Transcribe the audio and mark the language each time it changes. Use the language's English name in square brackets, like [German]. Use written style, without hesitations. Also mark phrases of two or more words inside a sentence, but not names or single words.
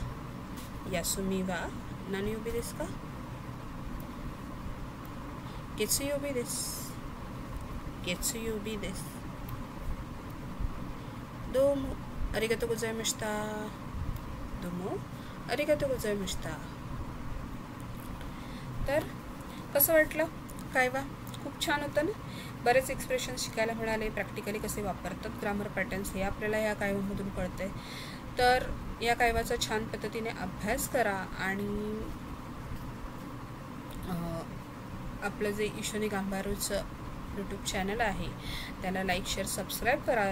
[Japanese] 休みは何曜日ですか？月曜日です。月曜日です。どうもありがとうございました。どうもありがとうございました。 [Marathi] तर कसं वाटलं कायवा? खूप छान होतं ना. बरेच एक्सप्रेशन शिकायला मिळाले. प्रॅक्टिकली कसे वापरतात [English] grammar patterns [Marathi] हे आपल्याला या कायवामधून कळतंय. तर या कायवाचा छान पद्धतीने अभ्यास करा आणि आपलं जे ईशोनी गांभारूचं यूट्यूब चॅनल आहे त्याला [English] like share subscribe [Marathi] करा.